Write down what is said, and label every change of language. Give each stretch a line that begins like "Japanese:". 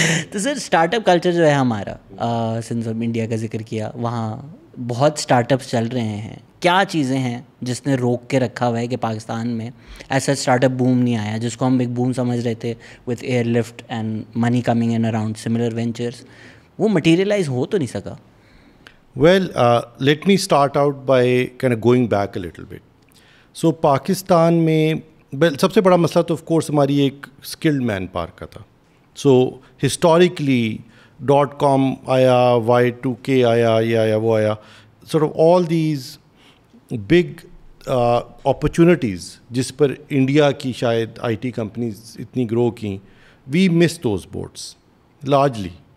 Urdu: تو سر start up culture جو ہے ہمارا, سنس انڈیا کا ذکر کیا, وہاں بہت اسٹارٹ اپس چل رہے ہیں. کیا چیزیں ہیں جس نے روک کے رکھا ہوا ہے کہ پاکستان میں ایسا اسٹارٹ اپ بوم نہیں آیا, جس کو ہم ایک بوم سمجھ رہے تھے
English: with air lift and money coming in around similar ventures,
Urdu: وہ مٹیریلائز ہو تو نہیں سکا؟
English: Well, let me start out by kind of going back a little bit.
Urdu: So Pakistan میں سب سے بڑا مسئلہ تو آف کورس ہماری ایک اسکلڈ مین پاور کا تھا. سو ہسٹوریکلی .com آیا, Y2K آیا, یہ آیا, وہ آیا,
English: sort of all these big opportunities
Urdu: جس پر انڈیا کی شاید IT companies اتنی گرو کیں,
English: we missed those boats largely.